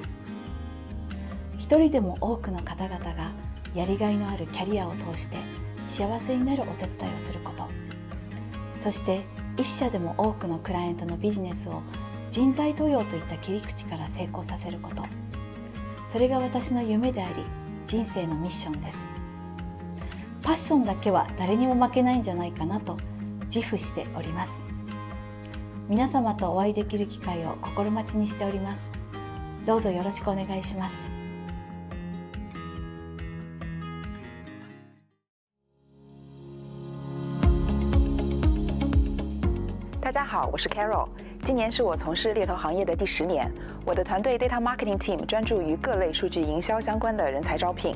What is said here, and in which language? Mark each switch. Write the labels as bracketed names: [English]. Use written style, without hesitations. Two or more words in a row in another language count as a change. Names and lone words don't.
[Japanese] 一人でも多くの方々がやりがいのあるキャリアを通して幸せになるお手伝いをすること、そして一社でも多くのクライアントのビジネスを人材登用といった切り口から成功させること、それが私の夢であり人生のミッションです。パッションだけは誰にも負けないんじゃないかなと自負しております。皆様とお会いできる機会を心待ちにしております。どうぞよろしくお願いします。 [Chinese] 大家好，我是 Carol。今年是我从事猎头行业的第10年。我的团队 Data Marketing Team 专注于各类数据营销相关的人才招聘。